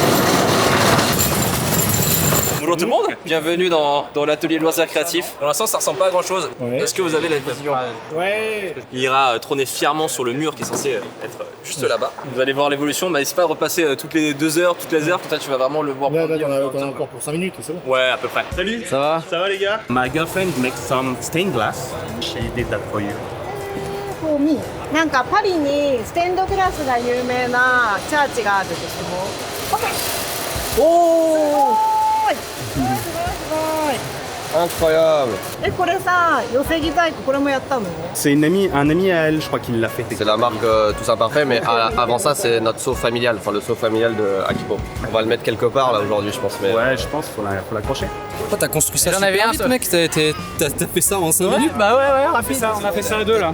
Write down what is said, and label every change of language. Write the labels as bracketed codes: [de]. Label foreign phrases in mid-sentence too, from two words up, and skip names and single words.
[fr] Bonjour tout le monde, bienvenue dans l'atelier loisirs créatifs. Pour l'instant ça ressemble pas à grand chose. Est-ce que vous avez la vision? Ouais. Il ira trôner fièrement sur le mur qui est censé être juste là-bas. Vous allez voir l'évolution, mais n'hésite pas à repasser toutes les 2 heures, toutes les heures, comme ça tu vas vraiment le voir. Là, on a encore pour 5 minutes, c'est bon. Ouais, à peu près. Salut. Ça va? Ça va les gars? [en] My girlfriend makes some stained glass. She did that for you. For me [ja] なんかパリにステンドグラスが有名なチャーチがあるんですけど OK おーすごいすごいすごい [fr] Incroyable. [ja] これさ寄せ木細工これもやったの [fr] C'est un ami à elle, je crois qu'il l'a fait. C'est la marque Tous Imparfaits, mais avant ça, c'est notre seau familial, enfin le seau familial de Akipo. On va le mettre quelque part là aujourd'hui, je pense. Mais... Ouais, je pense qu'il faut l'accrocher. Toi t'as construit ça J'en avais super un, vite toi. mec, t'as fait ça en 5 minutes? Bah ouais, on a fait ça à deux là.